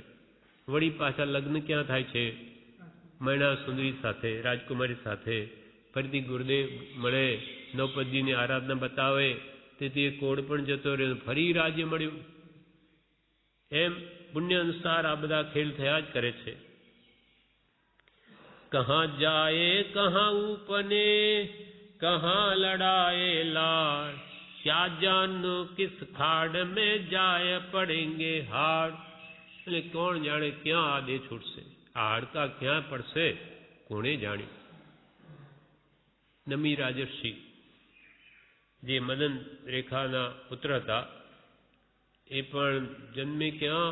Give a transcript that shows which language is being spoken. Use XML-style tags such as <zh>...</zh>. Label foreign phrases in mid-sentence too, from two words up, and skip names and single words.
<gu>વળી પાછા લગ્ન ક્યાં થાય છે? મૈણા સુંદરી સાથે, રાજકુમારી સાથે. ફરીથી ગુરુદેવ મળે, નવપદજીની આરાધના બતાવે, તેથી એ કોડ પણ જતો રહ્યો, ફરી રાજ્ય મળ્યું. એમ પુણ્ય અનુસાર આ બધા ખેલ થયા જ કરે છે.</gu> <hi>कहाँ जाए कहाँ उपने कहाँ लड़ाए लाड़, क्या जानो किस खाड़ में जाय पड़ेंगे हाड़.</hi> <gu>એટલે કોણ જાણે ક્યાં આ દે છૂટશે, આ હાડકા ક્યાં પડશે, કોણે જાણ્યું. નમી રાજર્ષિ જે મદન રેખાના પુત્ર હતા, એ પણ જન્મે ક્યાં?</gu>